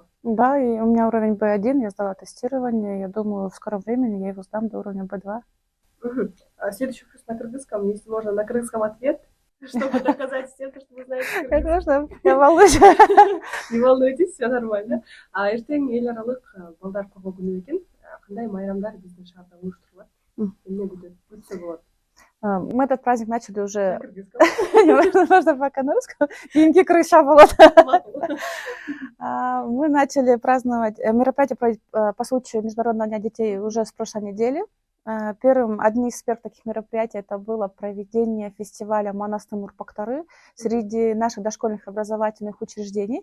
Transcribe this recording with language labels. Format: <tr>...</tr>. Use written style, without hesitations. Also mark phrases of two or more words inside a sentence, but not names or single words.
<ru>Да, и у меня уровень B1, я сдала тестирование, я думаю, в скором времени я его сдам до уровня B2. Угу. Следующий вопрос на кыргызском, если можно, на кыргызском ответ, чтобы доказать всем, что вы знаете кыргызский. Конечно, я волнуюсь. Не волнуйтесь, все нормально.</ru> <ky>Эртең эл аралык балдар кургоо күнү экен. Кандай майрамдар биздин шаарда уюштурулат? Эмне күтсө болот?</ky> <ru>Мы этот праздник начали На уже, кыргызском. можно пока на русском, кийинки крыша была. Мы начали праздновать мероприятие по случаю Международного дня детей уже с прошлой недели. Одни из первых таких мероприятий это было проведение фестиваля «Манастын Урпактары» среди наших дошкольных образовательных учреждений.</ru>